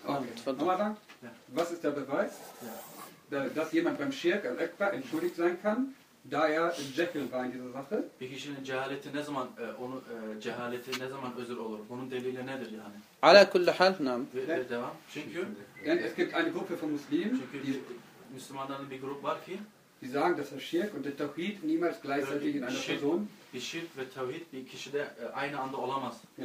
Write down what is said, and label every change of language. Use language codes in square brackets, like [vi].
[de] Was ist der Beweis, dass jemand beim Şirk el-Ekber entschuldigt sein kann, da er Cehil war in dieser Sache? [tr] Bir kişinin cehaleti ne zaman onu cehaleti ne zaman özür olur? Bunun delili nedir yani? [ar] Ala kulli hal, nam. [tr] Çünkü [de] yani es gibt eine Gruppe von Muslimen, [tr] Müslümanların bir grup var ki, [de] die sagen, dass der Schirk und der Tauhid niemals gleichzeitig in einer Person. [tr] Bir şirk ve tevhid bir kişide aynı anda olamaz.